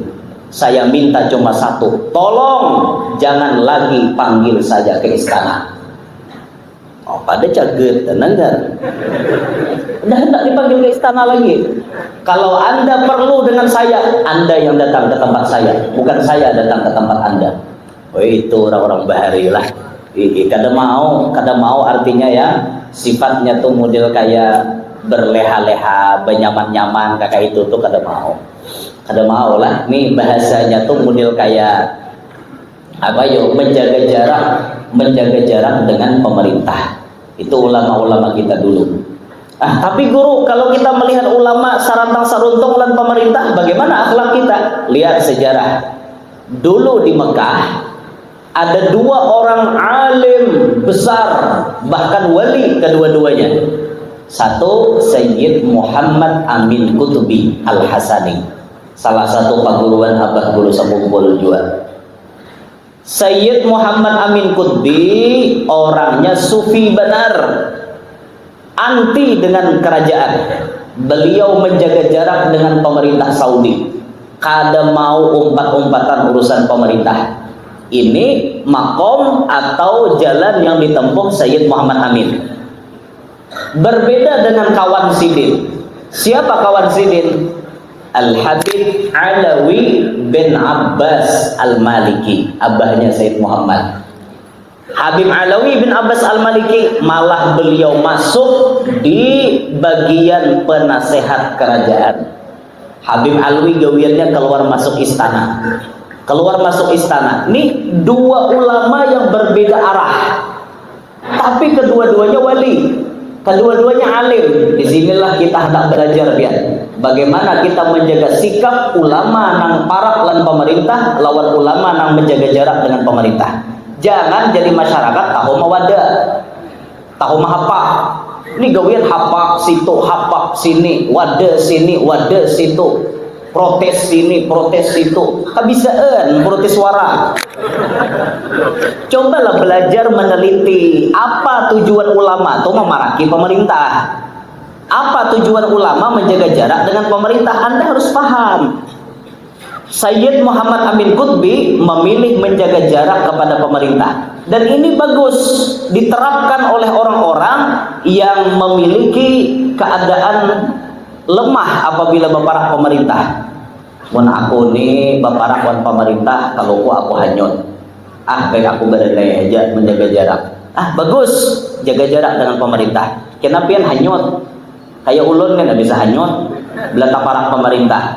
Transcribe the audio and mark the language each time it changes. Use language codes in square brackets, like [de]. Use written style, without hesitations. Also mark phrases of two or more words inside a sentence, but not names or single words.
[id] Saya minta cuma satu, tolong jangan lagi panggil saya ke istana. [bjn] Oh, pada caget, tenang kan? Udah hendak dipanggil ke istana lagi. [id] Kalau Anda perlu dengan saya, Anda yang datang ke tempat saya, bukan saya datang ke tempat Anda. [bjn] Oh, itu orang-orang bahari lah. Kada mau artinya ya sifatnya tuh model kayak berleha-leha, benyaman-nyaman kakak itu tuh kada mau lah. Nih bahasanya tuh model kayak apa yo, menjaga jarak dengan pemerintah. Itu ulama-ulama kita dulu. Tapi guru, kalau kita melihat ulama sarantang saruntung lan pemerintah, bagaimana akhlak kita? Lihat sejarah. Dulu di Mekah ada 2 orang alim besar, bahkan wali kedua-duanya. Satu, Sayyid Muhammad Amin Qutubi Al-Hasani, salah satu paguruan Abah Guru Sabumbul juga. Sayyid Muhammad Amin Qutubi orangnya sufi benar, anti dengan kerajaan. Beliau menjaga jarak dengan pemerintah Saudi, kada mau umpat-umpatan urusan pemerintah. Ini makom atau jalan yang ditempuh Sayyid Muhammad Amin. Berbeda dengan kawan Sidin. Siapa kawan Sidin? Al-Habib Alawi bin Abbas Al-Maliki, abahnya Sayyid Muhammad. Habib Alawi bin Abbas Al-Maliki malah beliau masuk di bagian penasehat kerajaan. Habib Alawi gawiannya keluar masuk istana. Nih 2 ulama yang berbeda arah, tapi kedua-duanya wali, kedua-duanya alim. Disinilah kita hendak belajar biar bagaimana kita menjaga sikap ulama nang parak lan pemerintah lawan ulama nang menjaga jarak dengan pemerintah. Jangan jadi masyarakat tahu mawada, tahu mahapa. Ini gawian hapak situ, hapak sini, wada sini, wada situ, protes sini, protes situ. Kabisaan protes suara. Cobalah belajar meneliti apa tujuan ulama itu memaraki pemerintah. Apa tujuan ulama menjaga jarak dengan pemerintah? Anda harus paham. Sayyid Muhammad Amin Qutubi memilih menjaga jarak kepada pemerintah, dan ini bagus diterapkan oleh orang-orang yang memiliki keadaan lemah apabila berparak pemerintah. Mun aku nih berparak wan pemerintah, kalau aku hanyut. Baik aku berdaya aja menjaga jarak. Bagus jaga jarak dengan pemerintah. Kenapa yang hanyut? Kayak ulun kan bisa hanyut, belata parak pemerintah.